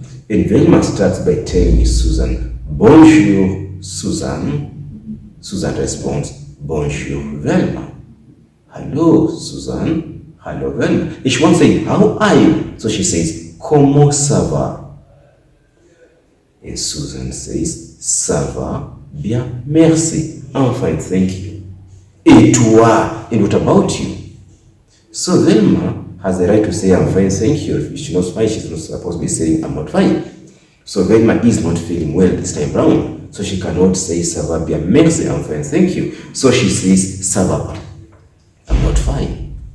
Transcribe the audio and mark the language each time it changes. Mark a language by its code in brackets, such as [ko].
[en] And Velma starts by telling Susan, [fr] bonjour, Susan. [en] Susan responds, [fr] bonjour, Velma. [en] Hello, Susan. Hello, Velma. And she wants to say, how are you? So she says, [fr] comment ça va? [en] And Susan says, [fr] ça va bien, merci. [en] I'm fine, thank you. [fr] Et toi? [en] And what about you? So Velma has the right to say, I'm fine, thank you. If she's not fine, she's not supposed to be saying, I'm not fine. So Velma is not feeling well this time round. So she cannot say, [fr] ça va bien, merci, [en] I'm fine, thank you. So she says, [fr] ça va pas. [en] I'm not fine.